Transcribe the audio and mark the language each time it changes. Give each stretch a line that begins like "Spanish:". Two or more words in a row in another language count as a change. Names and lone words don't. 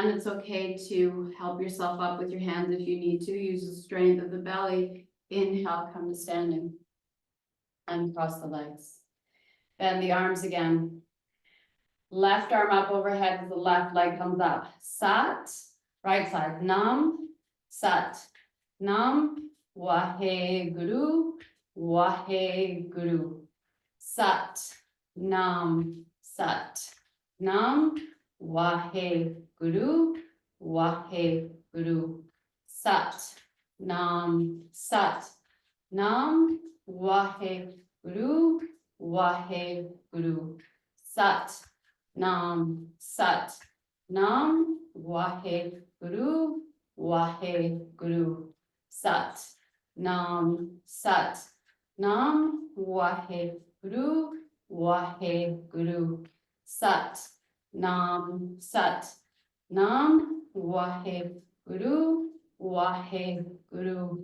English: It's okay to help yourself up with your hands if you need to. Use the strength of the belly. Inhale, come to standing. Uncross the legs. Bend the arms again. Left arm up overhead as the left leg comes up. Sat, right side.
Punjabi: ਨਾਮ ਸਤਿ ਨਾਮ, ਵਾਹਿ ਗੁਰੂ ਵਾਹਿ ਗੁਰੂ. ਸਤਿ ਨਾਮ ਸਤਿ ਨਾਮ, ਵਾਹਿ ਗੁਰੂ ਵਾਹਿ ਗੁਰੂ. ਸਤਿ ਨਾਮ ਸਤਿ ਨਾਮ, ਵਾਹਿ ਗੁਰੂ ਵਾਹਿ ਗੁਰੂ. ਸਤਿ ਨਾਮ ਸਤਿ ਨਾਮ, ਵਾਹਿ ਗੁਰੂ ਵਾਹਿਗੁਰੂ. ਸਤਿ ਨਾਮ ਸਤਿ ਨਾਮ, ਵਾਹਿਗੁਰੂ ਵਾਹਿਗੁਰੂ. ਸਤਿ ਨਾਮ ਸਤਿ ਨਾਮ, ਵਾਹਿਗੁਰੂ ਵਾਹਿਗੁਰੂ.